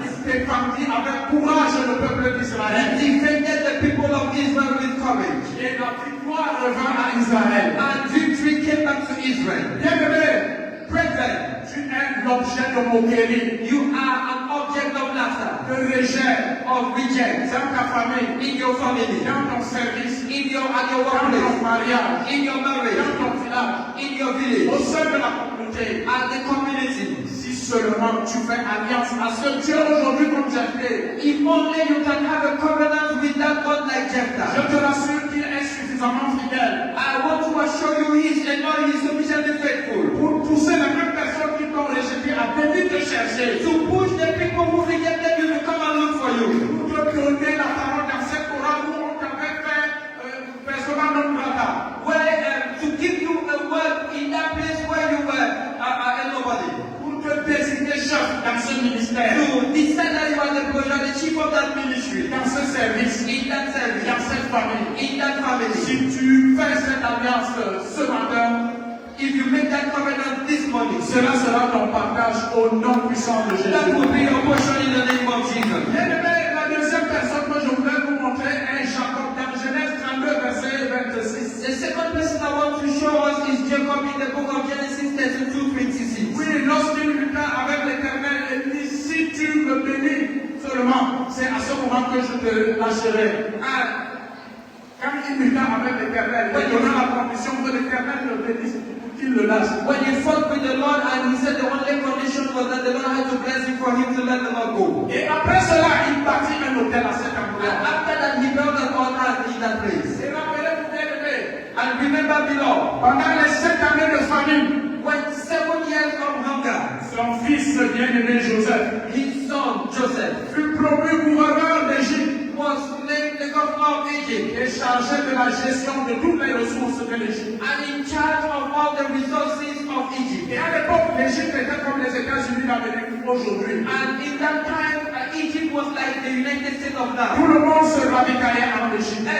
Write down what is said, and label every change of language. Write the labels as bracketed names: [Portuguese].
[French] il défendit avec courage le peuple d'Israël. [English] He defended the people of Israel with courage. [French] Et la victoire revint à Israël. [English] And victory came back to Israel. [French] Bien-aimé, [English] Brethren, [French] tu es l'objet de moquerie, [English] you are an object of laughter, [French] de rejet, [English] of reject [French] dans ta famille, [English] in your family, [French] dans ton service, [English] at your [French] dans ton [English] workplace, [French] mariage, [English] in your marriage, [French] dans ton village, [English] in your village, [French] au sein de la communauté. [English] and the community. [French] Si seulement tu fais alliance à ce Dieu aujourd'hui comme Jephthé, [English] If only you can have a covenant with that God like [French] je [English] Jephthah. [French] te rassure qu'il est suffisamment fidèle [English] I want to assure you he is sufficiently faithful [French] pour pousser les mêmes personnes qui t'ont rejeté à venir te chercher, [English] to push the people who rejected you to come and look for you. [French] pour te donner la parole dans cette Torah où on t'avait fait persona non grata, [English] To give you a word in that place where you were a nobody. [French] pour te désigner chef dans ce ministère, [English] To decide that you are the chief of that ministry, [French] dans ce service, [English] in that service, [French] dans cette famille. [English] in that family. [French] Si tu fais cette alliance ce matin, [English] If you make that covenant this morning, [French] cela sera ton partage au nom puissant de [English] that [French] Jésus. [English] will be your portion in the name of Jesus. [French] Bien-aimé, la deuxième personne que je voudrais vous montrer est Jacob dans Genèse 32, verset 26. [English] The second person I want to show us is Jacob in the book of Genesis 32:26. [French] Oui, lorsqu'il lutta avec l'Éternel, il dit, si tu me bénis seulement, c'est à ce moment que je te lâcherai. Quand il lutta avec l'Éternel, il donna la condition que l'Éternel le bénisse pour qu'il le lâche. [English] When he fought with the Lord and he said the only condition was that the Lord had to bless him for him to let the Lord go. [French] Et après cela, il bâtit un hôtel à cet [English] And [French] endroit. [English] after that he built an altar in that place. [French] Et rappelez-vous, bien-aimé, [English] And remember beloved, [French] pendant les 7 années de famine, [English] when 7 years of hunger, [French] son fils bien-aimé Joseph [English] his son Joseph [French] fut promu gouverneur d'Égypte [English] was named the governor of Egypt [French] et chargé de la gestion de toutes les ressources de l'Égypte. [English] and in charge of all the resources of Egypt. [French] Et à l'époque, l'Égypte était comme les États-Unis d'Amérique aujourd'hui. [English] And in that time, Egypt was like the United States of now. [French] Tout le monde se ravitaillait en Égypte.